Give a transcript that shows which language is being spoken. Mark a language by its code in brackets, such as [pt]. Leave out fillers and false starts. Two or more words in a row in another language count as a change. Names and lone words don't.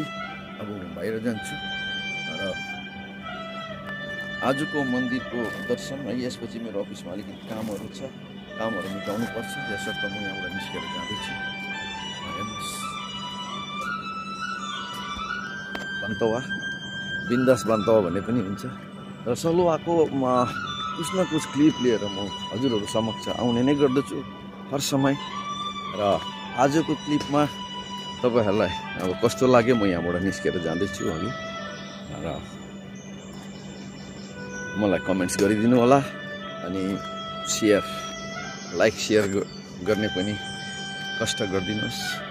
[ne] अब बाहिर जान्छु र आजको मन्दिरको दर्शन है, यसपछि मेरो अफिसमा अलिकति कामहरू छ, कामहरू मिटाउनु पर्छ, यसर्थ म यहाँबाट निस्केर जाँदैछु। बन्तवा बिन्दास बन्तवा भन्ने पनि हुन्छ। र सलुवाको [hi] कुछ न कुछ [ne] क्लिप लिएर म हजुरहरू समक्ष आउने नै गर्दछु [hi] हर समय। [ne] र आजको क्लिपमा तपाईहरुलाई अब कस्तो लाग्यो म यहाँबाट निस्केर जाँदैछु अघि, र मलाई कमेन्ट्स गरिदिनु होला अनि [en] share like share [ne] गर्ने पनि कष्ट गरिदिनुस्।